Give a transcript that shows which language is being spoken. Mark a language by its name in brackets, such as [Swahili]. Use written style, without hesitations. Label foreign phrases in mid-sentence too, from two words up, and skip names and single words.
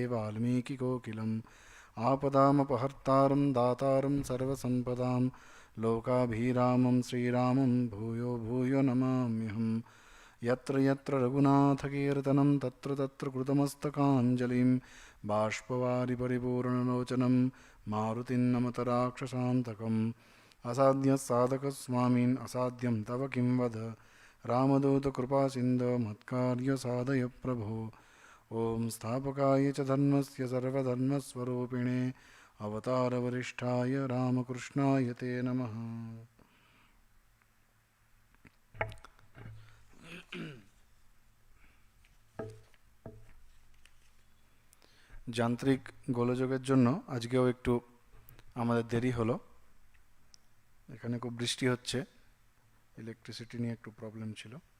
[Sanskrit] वाल्मीकिकोकिलम् आपदामपहर्तारं दातारं सर्वसम्पदां लोकाभिरामं श्रीरामं भूयो भूयो नमाम्यहम् यत्र यत्र रघुनाथकीर्तनं तत्र तत्र कृतमस्तकाञ्जलिं बाष्पवारि परिपूर्णलोचनं मारुतिं नमत राक्षसान्तकम् असाध्यसाधकस्वामिन् असाध्यं तव किं वद रामदूतकृपासिन्धो मत्कार्यसाधय प्रभो। ॐ स्थापकाय च धर्मस्य सर्वधर्मस्वरूपिणे अवतारवरिष्ठाय रामकृष्णाय ते नमः। [Bangla] যান্ত্রিক গোলযোগের জন্য আজকেও একটু আমাদের দেরি হলো। এখানে খুব বৃষ্টি হচ্ছে, ইলেকট্রিসিটি নিয়ে একটু প্রবলেম ছিল।